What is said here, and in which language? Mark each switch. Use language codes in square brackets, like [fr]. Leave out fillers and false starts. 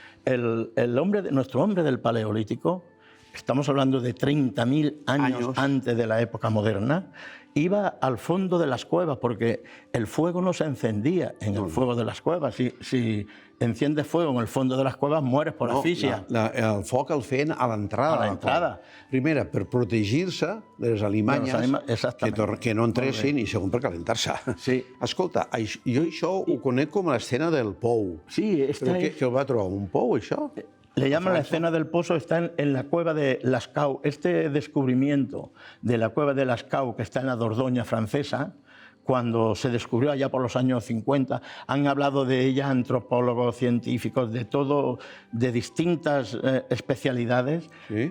[es] Nuestro hombre del Paleolítico, estamos hablando de 30.000 años antes de la época moderna, iba al fondo de las cuevas porque el fuego no se encendía en el fuego de las cuevas. Si enciendes fuego en el fondo de las cuevas, mueres por asfixia. [ca] El foc el feien a l'entrada. A l'entrada. Primera, per protegir-se de les alimanyes que no entressin i segon, per calentar-se. Sí. Escolta, jo això ho conec com l'escena del pou. Sí, Però què el va trobar? Un pou, això? [es] Le llaman la escena del pozo, está en la cueva de Lascaux. Este descubrimiento de la cueva de Lascaux, que está en la Dordoña francesa, cuando se descubrió allá por los años 50, han hablado de ella antropólogos, científicos, de todo, de distintas especialidades, ¿sí?